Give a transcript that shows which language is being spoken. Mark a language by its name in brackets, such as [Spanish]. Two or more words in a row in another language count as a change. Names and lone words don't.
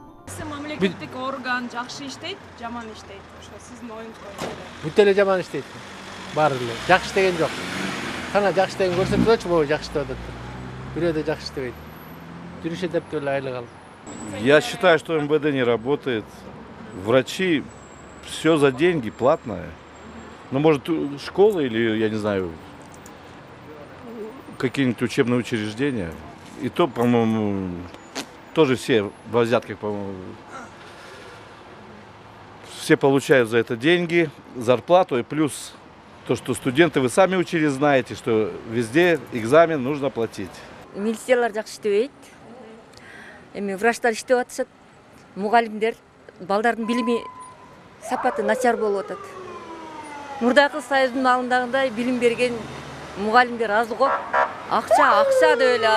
[Kyrgyz] Мамлекеттик орган жакшы иштейт, жаман иштейт. Ошо сиздин оюңуз боюнча. Бүт эле жаман иштейт. Баары эле. Жакшы иштеген жок. Кана жакшы иштеген көрсөтсөчү, могу жакшы иштеп атат. Бирөө да жакшы иштебейт. Жүрүш эдеп эле айлык алып. [Russian] Я считаю, что МВД не работает. Врачи, все за деньги, платное. Ну, может, школы или, я не знаю, какие-нибудь учебные учреждения. И то, по-моему, тоже все во взятках, по-моему, все получают за это деньги, зарплату и плюс то, что студенты, вы сами учились, знаете, что везде экзамен нужно платить. [Kyrgyz] Милициялар жакшы иштебейт. Эми врачтар иштеп атышат. Мугалимдер, балдардын билими сапаты начар болуп атат. Мурдакы союздун алдындагындай билим берген мугалимдер аз го. Акча деп эле